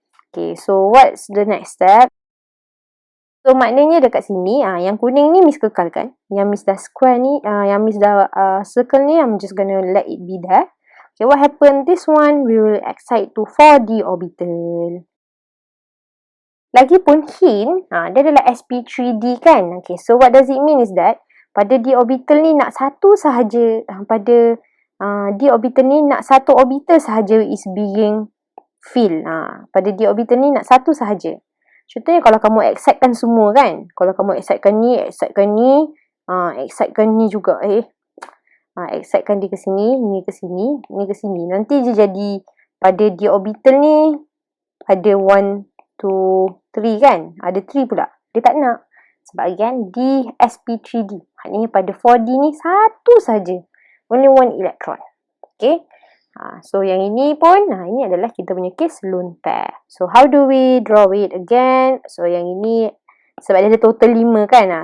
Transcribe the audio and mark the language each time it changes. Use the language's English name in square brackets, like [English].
[English] Okay, so what's the next step? [Malay] So maknanya dekat sini, yang kuning ni Miss kekalkan. Yang Miss dah square ni, yang Miss dah circle ni, [English] I'm just gonna let it be there. Okay, what happened? This one will excite to 4d orbital. [Malay] Lagipun hint, dia adalah sp3d kan? [English] Okay, so what does it mean is that pada d orbital ni nak satu sahaja, pada d orbital ni nak satu orbital sahaja is being filled. [Malay] Pada d orbital ni nak satu sahaja. Contohnya kalau kamu excitekan semua kan, kalau kamu excitekan ni, Excitekan ni juga. Excitekan dia ke sini, ni ke sini, ni ke sini. Nanti je jadi pada d orbital ni ada 1, 2, 3 kan? Ada 3 pula. Dia tak nak. Sebab again, D sp3d. Maknanya pada 4D ni satu saja. [English] Only one electron. Okay. So [Malay] yang ini pun, ini adalah kita punya case lone pair. [English] So how do we draw it again? [Malay] So yang ini, sebab dia ada total 5 kan?